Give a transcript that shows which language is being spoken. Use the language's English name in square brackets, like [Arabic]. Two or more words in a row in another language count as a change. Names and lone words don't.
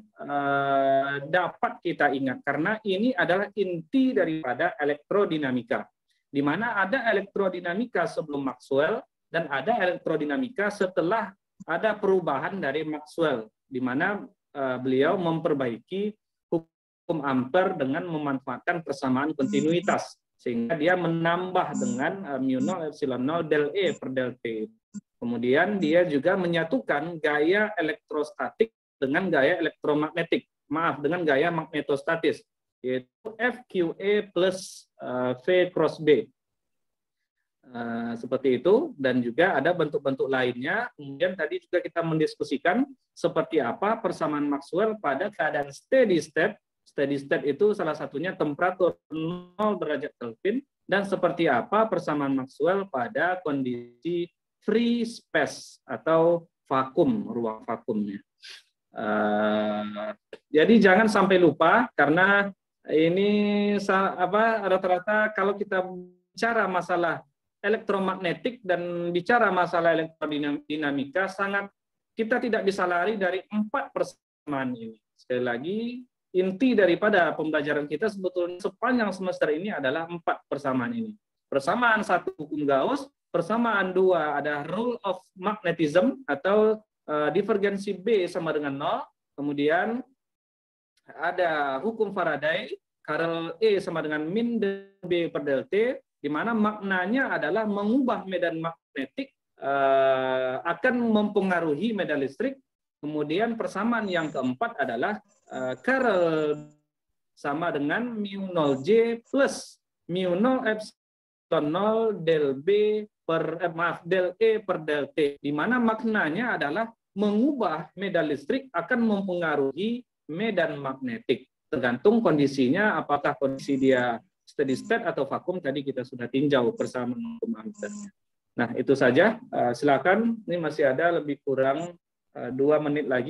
[Indonesian] dapat kita ingat, karena ini adalah inti daripada elektrodinamika, di mana ada elektrodinamika sebelum Maxwell dan ada elektrodinamika setelah ada perubahan dari Maxwell, di mana beliau memperbaiki hukum Ampere dengan memanfaatkan persamaan kontinuitas, sehingga dia menambah dengan mu0 epsilon 0 del E per del T. Kemudian dia juga menyatukan gaya elektrostatik dengan gaya elektromagnetik, dengan gaya magnetostatis, yaitu FQE plus V cross B. Seperti itu, dan juga ada bentuk-bentuk lainnya. Kemudian tadi juga kita mendiskusikan seperti apa persamaan Maxwell pada keadaan [English] steady state. Steady state [Indonesian] itu salah satunya temperatur 0 derajat Kelvin, dan seperti apa persamaan Maxwell pada kondisi [English] free space [Indonesian] atau vakum, ruang vakumnya. Jadi jangan sampai lupa, karena ini rata-rata kalau kita bicara masalah elektromagnetik dan bicara masalah elektrodinamika, kita tidak bisa lari dari 4 persamaan ini. Sekali lagi, inti daripada pembelajaran kita sebetulnya sepanjang semester ini adalah 4 persamaan ini. Persamaan 1 hukum Gauss, persamaan 2 ada [English] rule of magnetism [Indonesian] atau divergensi B sama dengan 0, kemudian ada hukum Faraday, Karel E sama dengan min B per del T, di mana maknanya adalah mengubah medan magnetik akan mempengaruhi medan listrik. Kemudian persamaan yang keempat adalah Karel sama dengan mu 0J plus mu 0 epsilon 0 del B del E per del T, di mana maknanya adalah mengubah medan listrik akan mempengaruhi medan magnetik. Tergantung kondisinya, apakah kondisi dia [English] steady state [Indonesian] atau vakum, tadi kita sudah tinjau persamaan hukum ampernya. Nah, itu saja. Silakan, ini masih ada lebih kurang 2 menit lagi.